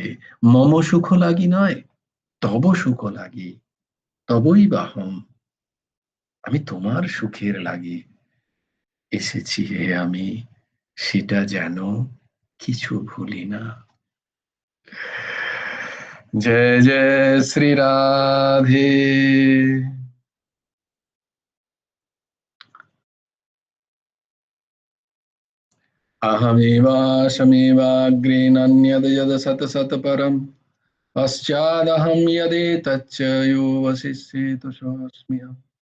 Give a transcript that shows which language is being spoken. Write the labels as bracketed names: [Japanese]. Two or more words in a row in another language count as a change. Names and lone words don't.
[Bangla] মম সুখ লাগি নয়, তব সুখ লাগি, তবই বাহম, আমি তোমার সুখের লাগি এসেছি হে আমি, সেটা যেন কিছু ভুলি না। জয় জয় শ্রী রাধে। [Sanskrit] अहमेवाशमेवाग्रे नान्यद् यद् सत् सत् परम्, पश्चादहं यदेतच्च यो वसिष्येतु सोऽस्म्यहम्।